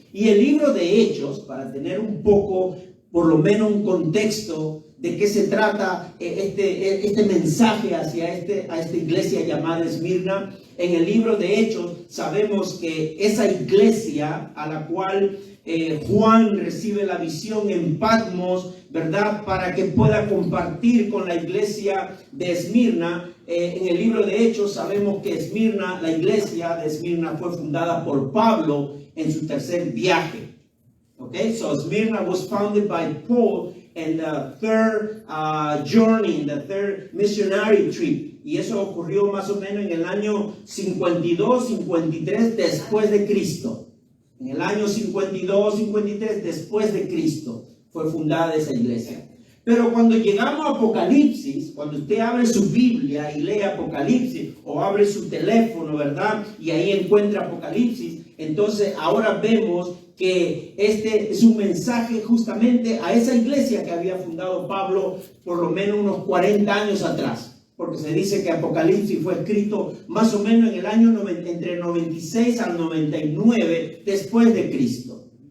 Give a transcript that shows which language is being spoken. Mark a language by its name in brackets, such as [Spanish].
[Spanish] Y el libro de Hechos, para tener un poco, por lo menos un contexto de qué se trata este mensaje hacia a esta iglesia llamada Esmirna, en el libro de Hechos sabemos que esa iglesia a la cual Juan recibe la visión en Patmos, ¿verdad?, para que pueda compartir con la iglesia de Esmirna. En el libro de Hechos sabemos que Esmirna, la iglesia de Esmirna, fue fundada por Pablo en su tercer viaje. [English] Okay, so Smyrna was founded by Paul in the third journey, in the third missionary trip. [Spanish] Y eso ocurrió más o menos en el año 52, 53 después de Cristo. En el año 52, 53 después de Cristo fue fundada esa iglesia. Pero cuando llegamos a Apocalipsis, cuando usted abre su Biblia y lee Apocalipsis, o abre su teléfono, ¿verdad?, y ahí encuentra Apocalipsis, entonces ahora vemos que este es un mensaje justamente a esa iglesia que había fundado Pablo por lo menos unos 40 años atrás, porque se dice que Apocalipsis fue escrito más o menos en el año entre 96 al 99 después de Cristo.